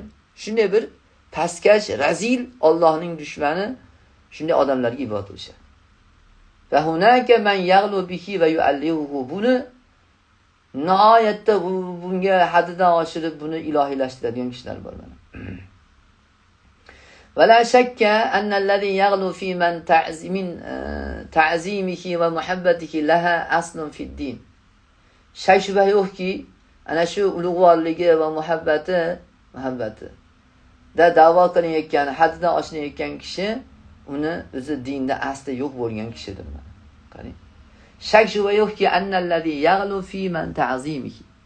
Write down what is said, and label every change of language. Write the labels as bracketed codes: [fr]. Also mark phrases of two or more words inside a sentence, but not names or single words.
[uz] Shunday bir pastkash, razil, Allohning dushmani shunday odamlarga ibodat qilishadi. [ar] وهناك من يغلو به ويؤلهه. [uz] Buni nihoyatda bunga haddidan oshirib buni ilohiylashtiradigan kishilar bor mana. [ar] ولا شك أن الذي يغلو في من تعظيمه ومحبته لها أصل في الدين. [uz] Shay shubha yo'qki, ana shu ulug'vorligi va muhabbati da da'vo qilayotgan, haddidan oshirayotgan kishi uni o'zi dinda asli yo'q bo'lgan kishidir. Qarang. Shak shubha yo'qki, [ar] أن الذي يغلو في من تعظيمه.